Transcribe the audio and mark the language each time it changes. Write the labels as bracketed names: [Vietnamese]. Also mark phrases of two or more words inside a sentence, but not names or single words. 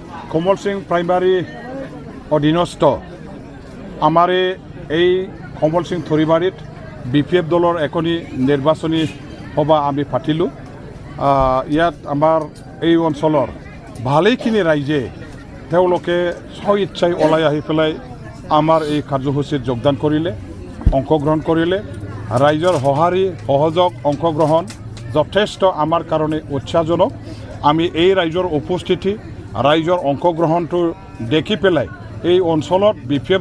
[Assamese] কমলছ প্ৰাইমাৰী অধীনস্থ আমাৰে এই কমলছ থৰীবাৰীত BPF দলৰ এখনি নিৰ্বাচনী সভা আমি পাতিলু ইয়াত আমাৰ এই অঞ্চলৰ ভালেখিনি ৰাইজে তেওঁলোকে স্বইচ্ছাই ওলাই আহি পেলাই আমাৰ এই কাৰ্যসূচীত যোগদান কৰিলে অংশগ্ৰহণ কৰিলে ৰাইজৰ সঁহাৰি সহযোগ অংশগ্ৰহণ যথেষ্ট আমাৰ কাৰণে উৎসাহজনক আমি এই ৰাইজৰ উপস্থিতি ৰাইজৰ অংশগ্ৰহণটো দেখি পেলাই এই অঞ্চলত BPF